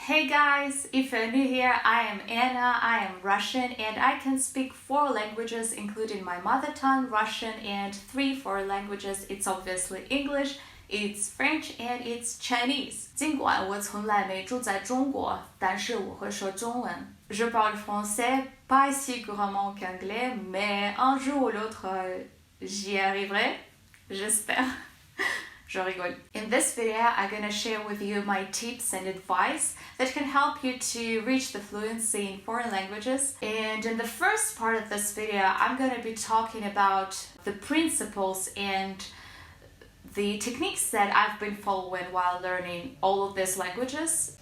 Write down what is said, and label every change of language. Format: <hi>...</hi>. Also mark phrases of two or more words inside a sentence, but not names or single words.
<en>Hey guys, if you're new here, I am Anna, I am Russian and I can speak 4 languages including my mother tongue, Russian, and 3 foreign languages. It's obviously English, it's French, and it's Chinese.</en> <zh>尽管我从来没住在中国，但是我会说中文。</zh> <fr>Je parle français pas si couramment qu'anglais, mais un jour ou l'autre, j'y arriverai. J'espère. Je rigole.</fr> <en>In this video, I'm gonna share with you my tips and advice that can help you to reach the fluency in foreign languages. And in the first part of this video, I'm gonna be talking about the principles and the techniques that I've been following while learning all of these languages.</en>